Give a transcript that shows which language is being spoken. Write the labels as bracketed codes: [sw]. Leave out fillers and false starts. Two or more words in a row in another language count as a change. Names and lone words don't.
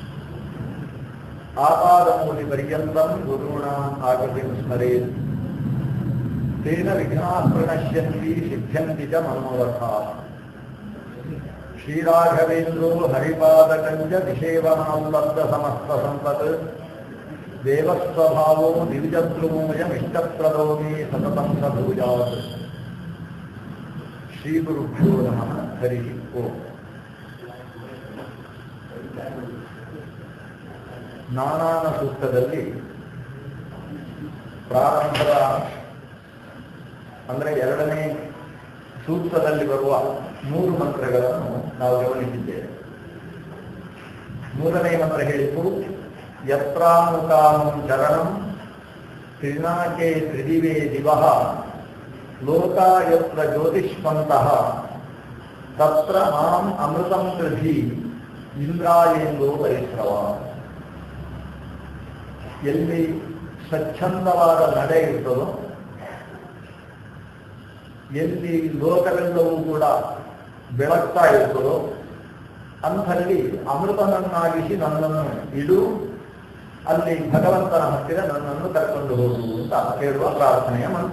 [sa] आपादमूलिपर्यन्तं गुरूणाम् आकृतिं स्मरेत् तेन विघ्नाः प्रणश्यन्ति सिद्ध्यन्ति च मनोरथाः श्रीराघवेन्द्रो हरिपादकञ्च निषेवनाल्लब्धसमस्तसम्पत् देवस्वभावो दिविजद्रुमोऽयमिष्टप्रदो मे सततं स भूयात् श्रीगुरुभ्यो नमः हरिः ओम् [kn] ನಾನಾನ ಸೂಕ್ತದಲ್ಲಿ ಪ್ರಾರಂಭದ ಅಂದರೆ ಎರಡನೇ ಸೂಕ್ತದಲ್ಲಿ ಬರುವ 3 ಮಂತ್ರಗಳನ್ನು ನಾವು ಗಮನಿಸಿದ್ದೇವೆ. ಮೂರನೇ ಮಂತ್ರ ಹೇಳಿತು [sa] ಯತ್ರಾನುಕಾಮಂ ಚರಣಂ ತ್ರಿನಾಕೆ ತ್ರಿದಿವೇ ದಿವಃ ಲೋಕಾ ಯತ್ರ ಜ್ಯೋತಿಷ್ಮಂತಃ ತತ್ರ ಮಾಂ ಅಮೃತಂ ಕೃಧಿ ಇಂದ್ರಾಯೇಂದೋ ಪರಿಶ್ರವ. [kn] ಎಲ್ಲಿ ಸ್ವಚ್ಛಂದವಾದ ನಡೆ ಇರ್ತದೋ, ಎಲ್ಲಿ ಲೋಕವೆಲ್ಲವೂ ಕೂಡ ಬೆಳಗ್ತಾ ಇರ್ತದೋ ಅಂಥಲ್ಲಿ ಅಮೃತನನ್ನಾಗಿಸಿ ನನ್ನನ್ನು ಇಡು, ಅಲ್ಲಿ ಭಗವಂತನ ಹತ್ತಿರ ನನ್ನನ್ನು ಕರ್ಕೊಂಡು ಹೋಗು ಅಂತ ಹೇಳುವ ಪ್ರಾರ್ಥನೆಯ ಮಂತ್ರ.